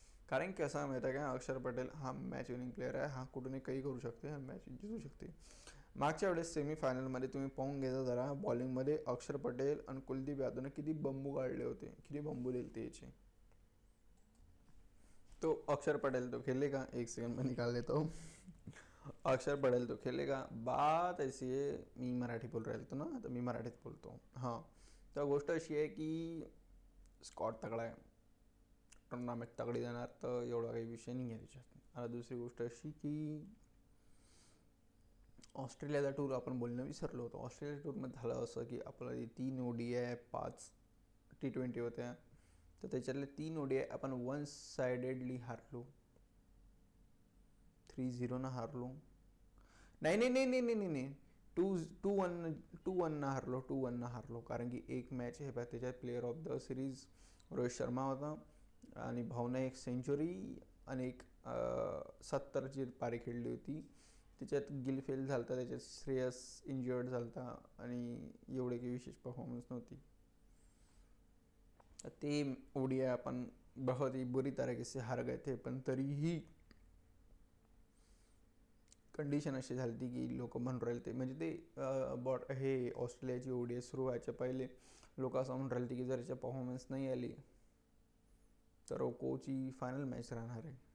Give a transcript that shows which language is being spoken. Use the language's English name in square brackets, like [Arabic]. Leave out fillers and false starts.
[Marathi] कारण की असं माहिती आहे का, अक्षर पटेल हा मॅच विनिंग प्लेअर आहे. हा कुठूनही काही करू शकते, हा मॅच जिंकू शकते. मागच्या वेळेस सेमीफायनलमध्ये तुम्ही पाहून घेता जरा, बॉलिंगमध्ये अक्षर पटेल आणि कुलदीप यादवने किती बंबू काढले होते, किती बंबू दिले ते याचे. [Hindi] तो अक्षर पटेल तो खेलेगा, 1 सेकंड में निकाल लेता हूँ. अक्षर पटेल तो खेलेगा. बात ऐसी [Marathi] आहे, मी मराठी बोल राहिलो होतो ना, तर मी मराठीत बोलतो. हां, तर गोष्ट अशी आहे की स्कॉट तगडा आहे, टुर्नामेंट तगडी देणार, तर एवढा काही विषय नाही आहे त्याच्यात. आता दुसरी गोष्ट अशी की ऑस्ट्रेलियाचा टूर आपण बोलणं विसरलो होतो. ऑस्ट्रेलिया टूरमध्ये झालं असं की आपल्याला 3 ODI 5 T20 होत्या, तर त्याच्यातले 3 ODI आपण 1 सायडेडली हारलो, 3-0 हारलो. नाही नाही नाही नाही नाही नाही, 2-1 हारलो, 2-1 हारलो. कारण की एक मॅच हे त्याच्यात player of the series Rohit Sharma होता, आणि भावना 1 सेंचुरी आणि एक 70ची पारी खेळली होती. त्याच्यात गिल फेल झाला होता, त्याच्यात श्रेयस इंजर्ड झाला होता, आणि एवढे काही विशेष परफॉर्मन्स नव्हती. ते ODI आपण [Hindi] बहुत ही बुरी तरीके से हार गए थे. [Marathi] पण तरीही कंडिशन अशी झाली होती की लोक म्हणून राहिले ते, म्हणजे ते हे ऑस्ट्रेलियाची ODI सुरू व्हायच्या पहिले लोक असं म्हणून राहिले की जर याच्या परफॉर्मन्स नाही आली तर कोची फायनल मॅच राहणार आहे.